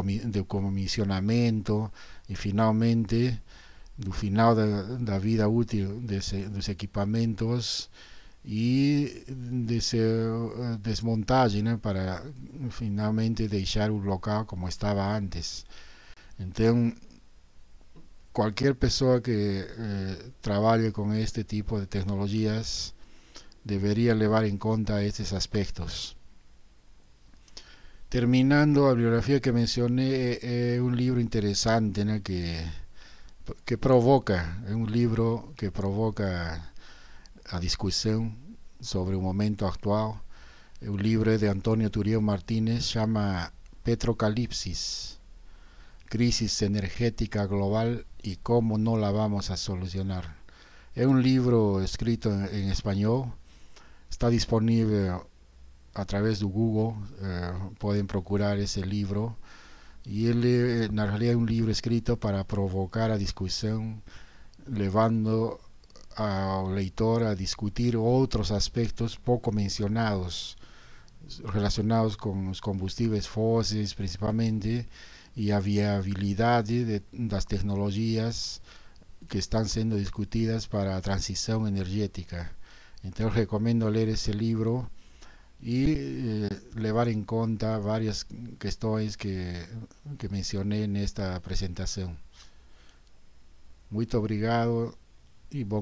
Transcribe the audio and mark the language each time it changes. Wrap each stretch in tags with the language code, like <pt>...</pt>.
<pt>do comissionamento e finalmente do final da vida útil dos equipamentos e dessa desmontagem, né, para finalmente deixar o local como estava antes. Então, qualquer pessoa que trabalhe com este tipo de tecnologias deveria levar em conta estes aspectos.</pt> <es>Terminando, a bibliografía que mencioné es un libro interesante, ¿no? que provoca, es un libro que provoca a discusión sobre el momento actual. Es un libro de Antonio Turiel Martínez, se llama Petrocalipsis, crisis energética global y cómo no la vamos a solucionar. Es un libro escrito en español, está disponible a través de Google, pueden procurar ese libro. Y él, en realidad, es un libro escrito para provocar a discusión, llevando al lector a discutir otros aspectos poco mencionados, relacionados con los combustibles fósiles principalmente, y a viabilidad de las tecnologías que están siendo discutidas para la transición energética.</es> <pt>Entonces recomiendo leer ese libro y levar em conta várias questões que mencionei nesta apresentação. Muito obrigado e bom</pt>